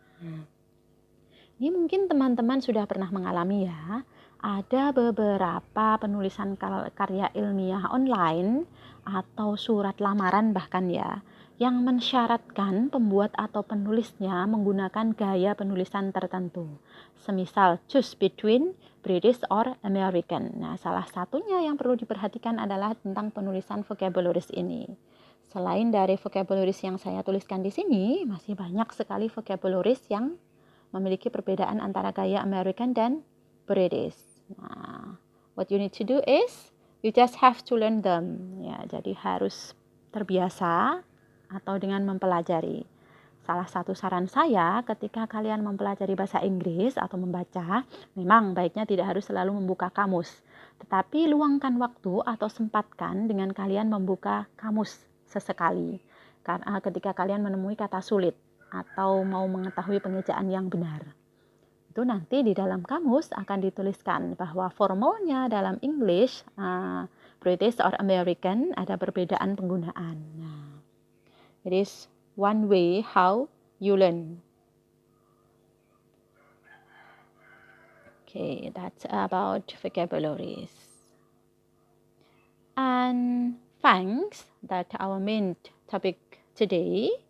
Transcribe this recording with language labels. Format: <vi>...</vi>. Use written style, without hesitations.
<id>Nah, ini mungkin teman-teman sudah pernah mengalami ya. Ada beberapa penulisan karya ilmiah online atau surat lamaran bahkan ya, yang mensyaratkan pembuat atau penulisnya menggunakan gaya penulisan tertentu.</id> <en>Semisal choose between British or American.</en> <id>Nah, salah satunya yang perlu diperhatikan adalah tentang penulisan vocabularies ini. Selain dari vocabularies yang saya tuliskan di sini, masih banyak sekali vocabularies yang memiliki perbedaan antara gaya American dan British. Nah,</id> <en>what you need to do is you just have to learn them.</en> <id>Ya, jadi harus terbiasa atau dengan mempelajari. Salah satu saran saya ketika kalian mempelajari bahasa Inggris atau membaca, memang baiknya tidak harus selalu membuka kamus, tetapi luangkan waktu atau sempatkan dengan kalian membuka kamus sesekali. Karena ketika kalian menemui kata sulit atau mau mengetahui pengejaan yang benar, itu nanti di dalam kamus akan dituliskan bahwa formalnya dalam English, British or American ada perbedaan penggunaan. Nah,</id> <en>it is one way how you learn. Okay, that's about vocabularies. And thanks, that our main topic today.</en>